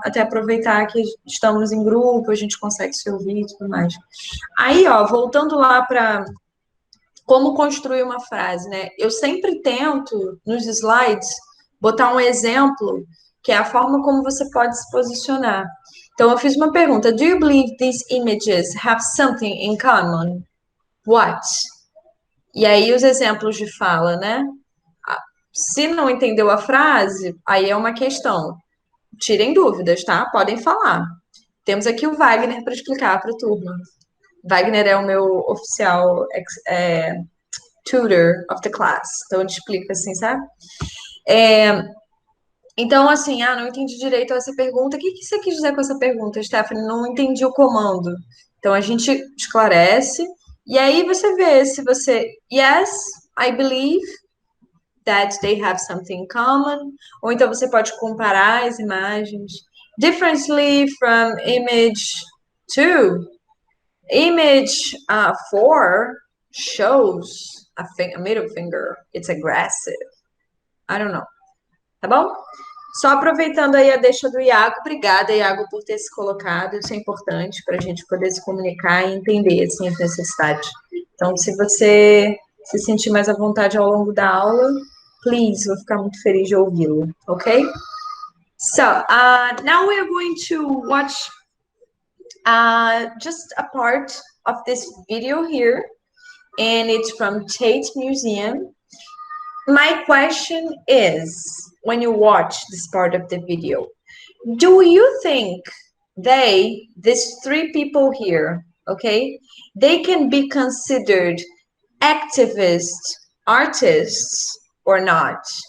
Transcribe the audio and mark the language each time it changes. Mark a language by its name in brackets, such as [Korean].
[Portuguese] Até aproveitar que estamos em grupo, a gente consegue se ouvir e tudo mais. Aí, voltando lá para como construir uma frase, né? Eu sempre tento, nos slides, botar um exemplo, que é a forma como você pode se posicionar. Então, eu fiz uma pergunta. [English] Do you believe these images have something in common? What? [Portuguese] E aí, os exemplos de fala, né? Se não entendeu a frase, aí é uma questão. Tirem dúvidas, tá? Podem falar. Temos aqui o Wagner para explicar para a turma. Wagner é o meu oficial [English] tutor of the class. [Portuguese] Então, ele explica assim, sabe? Então, assim, não entendi direito essa pergunta. O que você quis dizer com essa pergunta, Stephany? Não entendi o comando. Então, a gente esclarece. E aí, você vê se você... [English] Yes, I believe that they have something in common. [Portuguese] Ou então, você pode comparar as imagens. [English] Differently from image 2. Image 4 shows a middle finger. It's aggressive. I don't know. [Portuguese] Tá bom? Só aproveitando aí a deixa do Iago. Obrigada, Iago, por ter se colocado. Isso é importante para a gente poder se comunicar e entender assim, as necessidades. Então, se você se sentir mais à vontade ao longo da aula, [English] please, [Portuguese] vou ficar muito feliz de ouvi-lo, ok? [English] So, now we are going to watch just a part of this video here, and it's from Tate Museum. My question is, when you watch this part of the video, do you think these three people here, okay, they can be considered activist artists or not?